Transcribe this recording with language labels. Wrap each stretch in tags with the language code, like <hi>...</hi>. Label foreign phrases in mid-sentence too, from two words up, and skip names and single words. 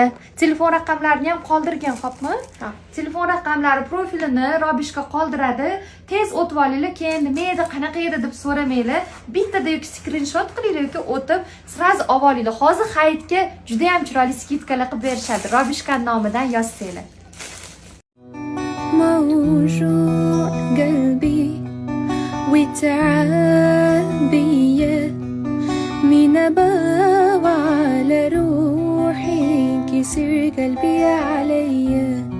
<uz>Telefon raqamlarini ham qoldirgan, xo'pmi? Ha. Telefon raqamlari profilini Robishga qoldiradi. Tez o'tib olinglar, keyin nima edi, qanaqa edi deb so'ramanglar. Bittada yoki skrinshot qilinglar yoki o'tib, sraz olib olinglar. Hozir hayitga juda ham chiroyli skidkalar qilib berishadi. Robishka nomidan yozsanglar.</uz> <ar>موجوع قلبي وتعبية من أبغى على روحي كسر قلبي عليا</ar>